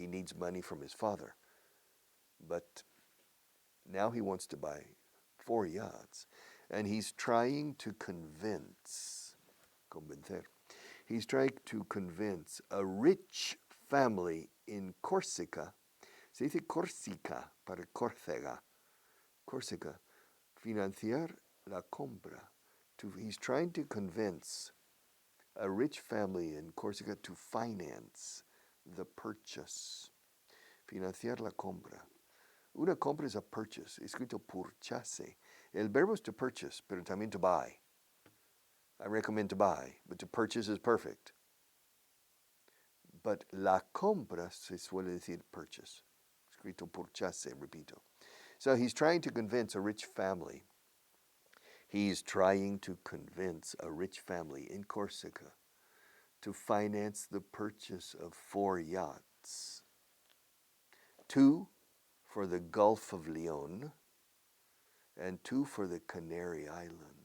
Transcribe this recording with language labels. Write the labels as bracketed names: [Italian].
[English] He needs money from his father. But now he wants to buy 4 yachts, and he's trying to convencer. He's trying to convince a rich family in Corsica. [Spanish] Se dice Corsica para Córcega. Corsica. Financiar la compra. [English] He's trying to convince a rich family in Corsica to finance the purchase. [Spanish] Financiar la compra. Una compra es [English] a purchase, [Spanish] escrito purchase. El verbo es [English] to purchase, [Spanish] pero también [English] to buy. I recommend to buy, but to purchase is perfect. But [Spanish] la compra se suele decir purchase. Escrito purchase, repito. [English] So he's trying to convince a rich family. He's trying to convince a rich family in Corsica to finance the purchase of 4 yachts. 2 for the Gulf of Leon and 2 for the Canary Islands.